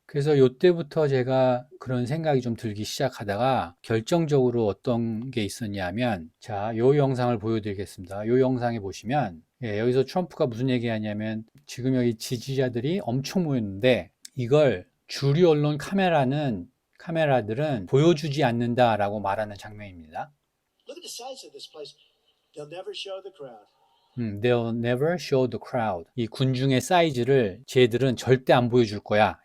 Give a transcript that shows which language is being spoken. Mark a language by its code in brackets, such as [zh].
[ko] 그래서 요때부터 제가 그런 생각이 좀 들기 시작하다가 결정적으로 어떤 게 있었냐면 자, 요 영상을 보여드리겠습니다. 요 영상에 보시면 예, 여기서 트럼프가 무슨 얘기하냐면 지금 여기 지지자들이 엄청 모였는데 이걸 주류 언론 카메라들은 보여주지 않는다라고 말하는 장면입니다. [en] Look at the size of this place. They'll never show the crowd. They'll never show the crowd. [ko] 이 군중의 사이즈를 쟤들은 절대 안 보여줄 거야.